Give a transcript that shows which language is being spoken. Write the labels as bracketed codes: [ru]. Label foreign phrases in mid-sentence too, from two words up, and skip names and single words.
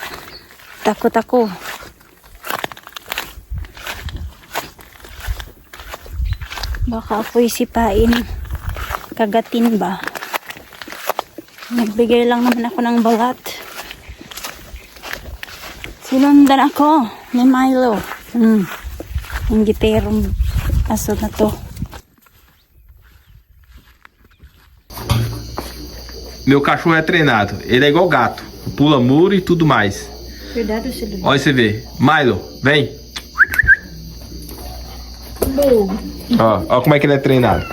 [tl] Takot ako. Baka ako'y sipain. Kagatin ba? Nagbigay lang naman ako ng balat. Sinundan ako ni Milo. Ang giterong aso na to. [pt] Meu cachorro é treinado. Ele é igual gato. Pula muro e tudo mais. Cuidado, Silvio. Olha você vê. Milo, vem. Ó como é que ele é treinado.